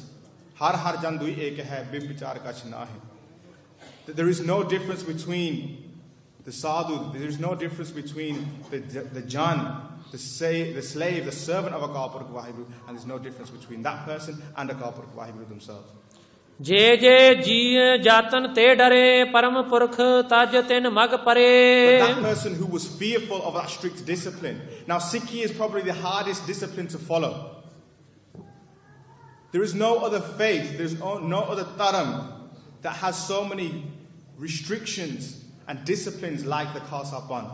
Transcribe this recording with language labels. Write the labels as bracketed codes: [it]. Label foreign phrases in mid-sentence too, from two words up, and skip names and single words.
[pa] ਹਰਿ ਹਰਿ ਜਨ ਦੁਇ ਏਕ ਹੈ, ਬਿਬ ਬਿਚਾਰ ਕਛੁ ਨਾਹਿ. [en] There is no difference between the sadhu, there is no difference between the jan, the slave, the servant of Akal Purkh Waheguru, and there's no difference between that person and Akal Purkh Waheguru themselves. [pa] ਜੇ ਜੇ ਜੀ ਜਾਤਨ ਤੇ ਡਰੇ ਪਰਮ ਪੁਰਖ ਤਜ ਤਿਨ ਮਗ ਪਰੇ [en] But that person who was fearful of that strict discipline. Now Sikhi is probably the hardest discipline to follow. There is no other faith, there is no other dharam that has so many restrictions and disciplines like the Khalsa Panth.